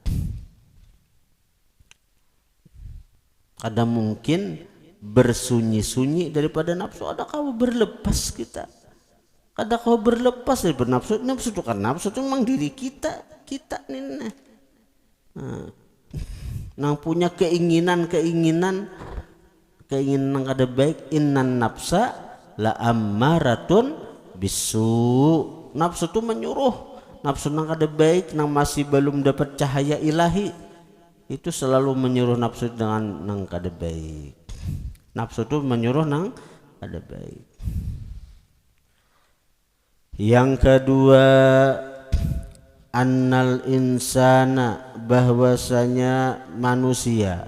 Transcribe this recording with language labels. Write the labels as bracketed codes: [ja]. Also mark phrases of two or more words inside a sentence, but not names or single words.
[id] Kadang mungkin bersunyi-sunyi daripada nafsu, ada kau berlepas kita. Kadang kau berlepas daripada nafsu. Nafsu itu kan nafsu itu memang diri kita nih. Nang punya keinginan yang ada baik. [ar] Innan nafsa la ammaratun bisu. [id] Nafsu itu menyuruh, nafsu nang ada baik, nang masih belum dapat cahaya ilahi, itu selalu menyuruh nafsu dengan nang kada baik. Nafsu itu menyuruh nang ada baik. Yang kedua, [ar] annal insana [id] bahwasanya manusia